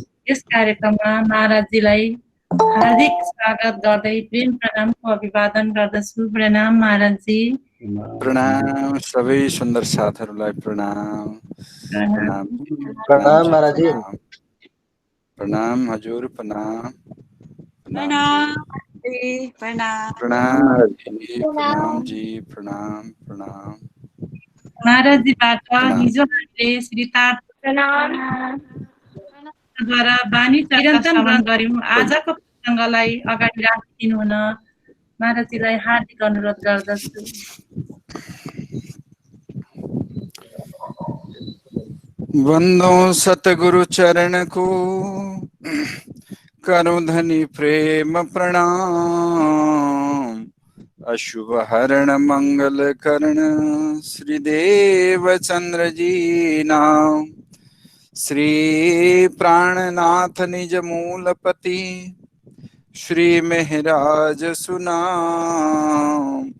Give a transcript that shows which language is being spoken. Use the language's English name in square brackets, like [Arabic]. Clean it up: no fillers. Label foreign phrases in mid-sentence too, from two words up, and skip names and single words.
[Nepali] यस कार्यक्रममा महाराजजीलाई हार्दिक स्वागत गर्दै प्रेम प्रणामको अभिवादन गर्दछु। प्रणाम महाराजजी। प्रणाम सबै सुन्दर साथहरूलाई प्रणाम। प्रणाम प्रणाम महाराजी। प्रणाम हजुर, प्रणाम प्रणाम प्रणाम जी, प्रणाम प्रणाम। महाराजजीबाट हिजो हामीले श्री द्वारा बानी श्रवण गर्यौं। आजको प्रसङ्गलाई अगाडि राखिदिनु हुन महाराजजीलाई हार्दिक अनुरोध गर्दछु। [Hindi] वंदो सतगुरु चरण को, करो धनी प्रेम प्रणाम। अशुभ हरण मंगल करण, श्रीदेव चंद्र जी नाम। श्री प्राणनाथ निज मूलपति, श्री मेहराज सुनाम।